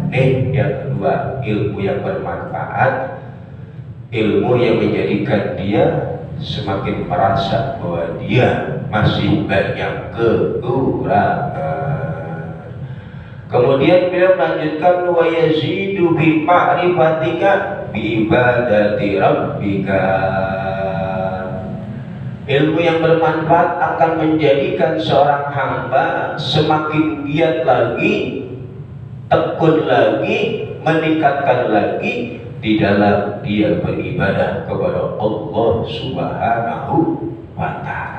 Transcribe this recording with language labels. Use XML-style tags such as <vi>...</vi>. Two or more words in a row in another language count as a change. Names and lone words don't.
<id>Yang kedua, ilmu yang bermanfaat ilmu yang menjadikan dia semakin merasa bahwa dia masih banyak kekurangan. Kemudian beliau melanjutkan</id> <ar>ويزيد بمعرفتك بعبادة ربك.</ar> <id>Ilmu yang bermanfaat akan menjadikan seorang hamba semakin giat lagi, tekun lagi, meningkatkan lagi di dalam dia beribadah kepada Allah</id> <ar>سبحانه وتعالى.</ar>